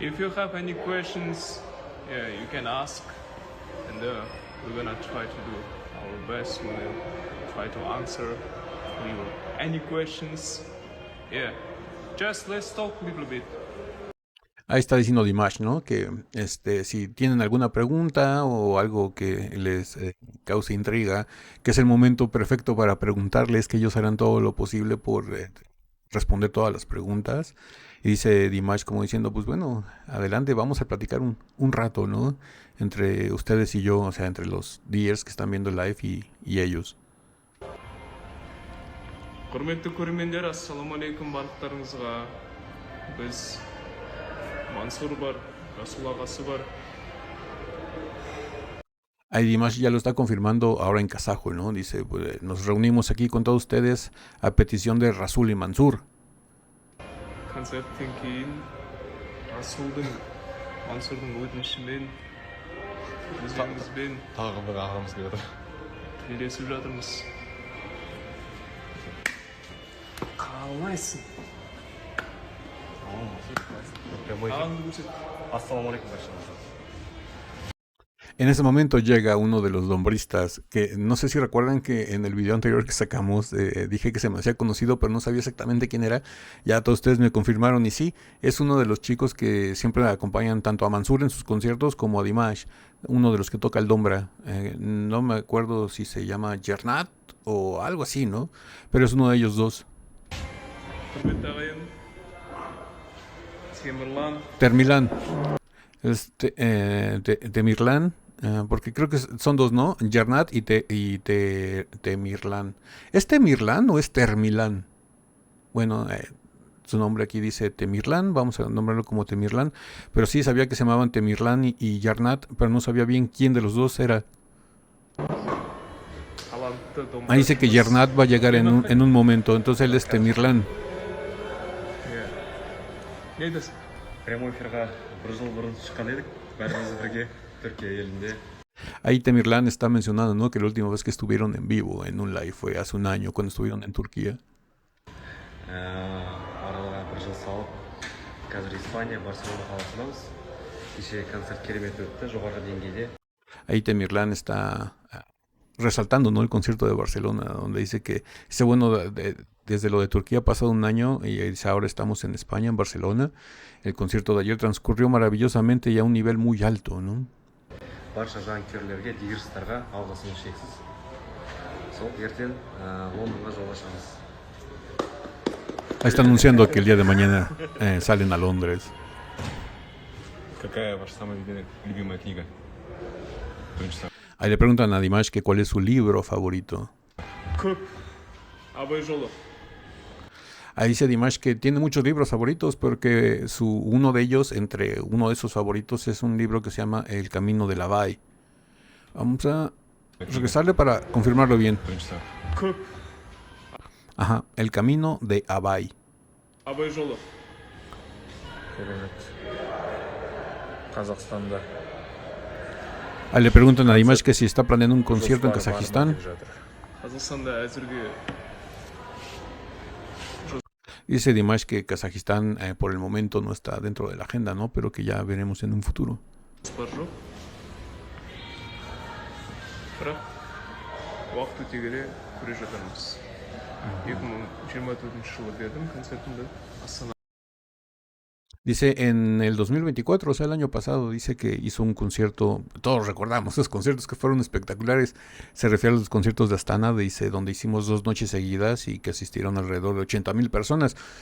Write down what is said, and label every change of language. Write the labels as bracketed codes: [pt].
[en] If you have any questions, yeah, you can ask, and we're gonna try to do our best. We will try to answer any questions. Yeah, just let's talk a little bit. [es] Ahí está diciendo Dimash, ¿no? Que si tienen alguna pregunta o algo que les cause intriga, que es el momento perfecto para preguntarles, que ellos harán todo lo posible por responder todas las preguntas. Y dice Dimash como diciendo, pues bueno, adelante, vamos a platicar un rato, ¿no? Entre ustedes y yo, o sea, entre los Deers que están viendo el live y ellos. [kk] Құрметті көрермендер, ассалаумағалейкум барлықтарыңызға. Біз Мансур бар, Расул ағасы бар. [es] Ahí Dimash ya lo está confirmando ahora en kazajo, ¿no? Dice, pues, nos reunimos aquí con todos ustedes a petición de Rasul y Mansur. [kk] Концерттен кейін Расулдың, Мансурдың өтінішімен өздеріңізбен тағы бір ағамыз келіп отыр. тілдесіп жатырмыз. Қалайсың? Ағаңды көрсет. Ассалаумағалейкум баршаңызға. [es] En ese momento llega uno de los lombristas, que no sé si recuerdan que en el video anterior que sacamos dije que se me hacía conocido, pero no sabía exactamente quién era. Ya todos ustedes me confirmaron y sí, es uno de los chicos que siempre acompañan tanto a Mansur en sus conciertos como a Dimash, uno de los que toca el dombra. No me acuerdo si se llama Jernat o algo así, ¿no? Pero es uno de ellos dos. [kk] Құрметті ағайын, Темірлан, [es] Termilan. Temirlan. Porque creo que son dos, ¿no? Jernat y Temirlan. ¿Es Temirlan o es Termilan? Bueno, su nombre aquí dice Temirlan, vamos a nombrarlo como Temirlan. Pero sí sabía que se llamaban Temirlan y Jernat, pero no sabía bien quién de los dos era. [kk] талантты домбырашы. [es] Ahí dice que Jernat va a llegar en un momento, entonces él es Temirlan. [kk] Не айтасың? Прямой эфирға бір жыл бұрын шыққан едік, бәріміз бірге Түркия елінде. [es] Ahí Temirlan está mencionando, ¿no? Que la última vez que estuvieron en vivo en un live fue hace un año cuando estuvieron en Turquía. [kk] Араларға бір жыл салып, қазір Испания, Барселона қаласындамыз. Кеше концерт керемет өтті, жоғарғы деңгейде. [es] Ahí Temirlan está resaltando, ¿no? El concierto de Barcelona, donde dice que bueno, desde lo de Turquía ha pasado un año y dice, ahora estamos en España, en Barcelona. El concierto de ayer transcurrió maravillosamente y a un nivel muy alto, ¿no? [kk] Барша жанкүйерлерге, дигерстарға алғысым шексіз. Сол ертең Лондонға жолға шығамыз. [es] Ahí está anunciando que el día de mañana salen a Londres. [ru] Какая ваша самая любимая книга? [es] Ahí le preguntan a Dimash que cuál es su libro favorito. [kk] Көп. Абай жолы. [es] Ahí dice Dimash que tiene muchos libros favoritos, pero que uno de ellos, entre uno de sus favoritos, es un libro que se llama El Camino de Abay. Vamos a regresarle para confirmarlo bien. [kk] Көп. [es] Ajá, El Camino de Abay. [kk] Абай жолы. Керемет. Қазақстанда. [es] Ahí le preguntan a Dimash que si está planeando un concierto en Kazajistán. [kk] Қазақстанда әзірге [es] Dice Dimash que Kazajistán por el momento no está dentro de la agenda, ¿no? Pero que ya veremos en un futuro. [kk] жоспар жоқ. Бірақ уақыт өте келе көре жатармыз. 2024 жылы бердім концертімді Астана. [es] Dice en el 2024, o sea, el año pasado, dice que hizo un concierto, todos recordamos esos conciertos que fueron espectaculares, se refiere a los conciertos de Astana, dice, donde hicimos 2 noches seguidas y que asistieron alrededor de 80,000 personas.